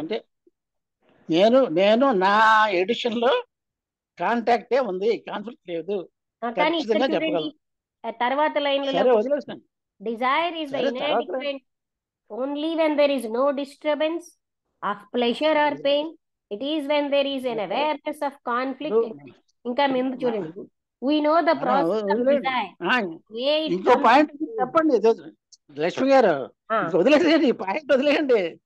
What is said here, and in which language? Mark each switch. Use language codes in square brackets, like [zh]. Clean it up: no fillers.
[te] అంటే నేను నా ఎడిషన్ లో కాంటాక్టే ఉంది, కాన్ఫ్లిక్ట్ లేదు. కానీ ఇక్కడ చూడండి, తర్వాత లైన్లలో [en] Desire is the inadequate only when there is no disturbance of pleasure or pain. It is when there is an awareness of conflict. [te] ఇంకా ముందు చూడండి, [en] we know the process of desire. [te] ఇంకో పాయింట్ చెప్పండి లక్ష్మి గారు, వదిలేయండి ఈ పాయింట్, వదిలేయండి.